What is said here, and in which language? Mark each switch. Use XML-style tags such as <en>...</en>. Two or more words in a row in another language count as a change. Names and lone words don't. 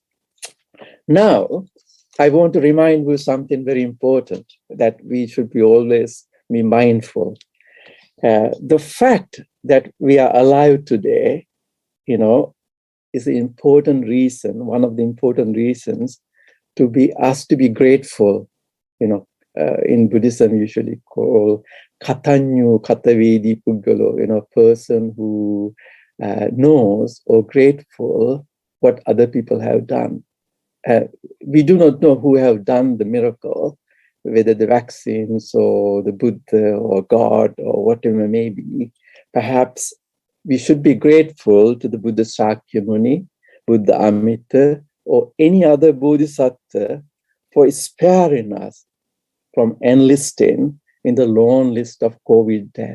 <en>Now, I want to remind you something very important that we should be always be mindful. The fact that we are alive today, you know, is an important reason, one of the important reasons to be grateful, you know, in Buddhism usually call</en> <pi>katanyu katavedi puggalo,</pi> <en>a person who knows or grateful what other people have done. We do not know who have done the miracle, whether the vaccines or the Buddha or God or whatever it may be. Perhaps we should be grateful to the Buddha Shakyamuni,</en> <sa>Buddha Amita,</sa> <en>or any other Bodhisattva for sparing us from enlisting in the long list of COVID death.</en>